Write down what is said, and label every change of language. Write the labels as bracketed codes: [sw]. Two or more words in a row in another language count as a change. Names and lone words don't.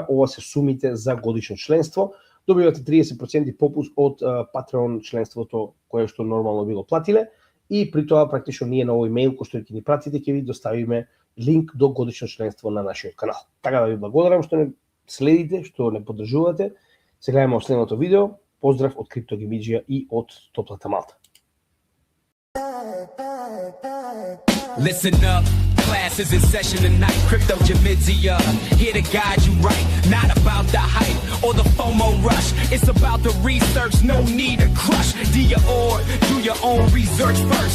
[mk] Ова се сумите за годишно членство. Добивате 30% попуст од Patreon членството кое што нормално би го платиле, и при тоа практично ние на овој мејл кој што ќе ни пратите ќе ви доставиме линк до годишно членство на нашиот канал. Така да ви благодарам што не следите, што не поддржувате. Се гледаме во следното видео. Поздрав од CryptoGamidja и од топлата Малта. [en] Listen up, class is in session tonight. CryptoGamidja, here to guide you right. Not about the hype or the FOMO rush. It's about the research, no need to crush. Do your own research first.